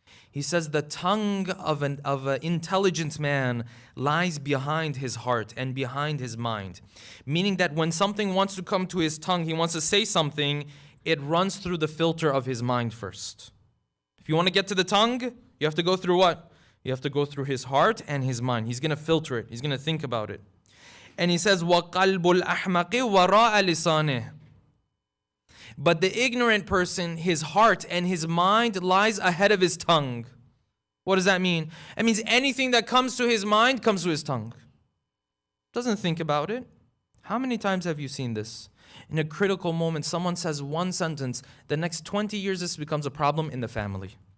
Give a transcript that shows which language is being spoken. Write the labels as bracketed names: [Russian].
[English] He says the tongue of an intelligent man lies behind his heart and behind his mind. Meaning that when something wants to come to his tongue, he wants to say something, it runs through the filter of his mind first. If you want to get to the tongue, you have to go through what? You have to go through his heart and his mind. He's going to filter it. He's going to think about it. And he says, [Arabic] وَقَلْبُ الْأَحْمَقِ وَرَاءَ لِسَانِهِ. [English] But the ignorant person, his heart and his mind lies ahead of his tongue. What does that mean? It means anything that comes to his mind comes to his tongue. Doesn't think about it. How many times have you seen this? In a critical moment, someone says one sentence, the next 20 years this becomes a problem in the family.